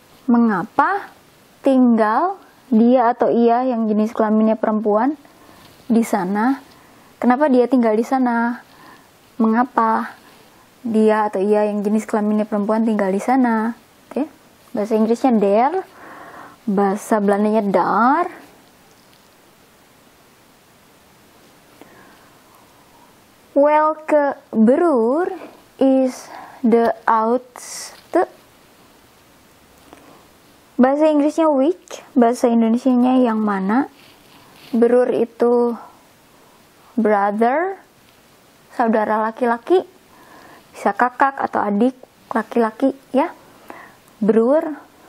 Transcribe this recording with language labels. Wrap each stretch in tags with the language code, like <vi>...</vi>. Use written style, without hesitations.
<id>Mengapa tinggal dia atau ia yang jenis kelaminnya perempuan di sana? Kenapa dia tinggal di sana? Mengapa dia atau ia yang jenis kelaminnya perempuan tinggal di sana? Oke. Bahasa Inggrisnya der, bahasa Belandanya daar.</id> <nl>Welke broer is de oudste?</nl> <id>Bahasa Inggrisnya which, bahasa Indonesianya yang mana. Broer itu brother, saudara laki-laki, bisa kakak atau adik laki-laki ya. Broer.</id>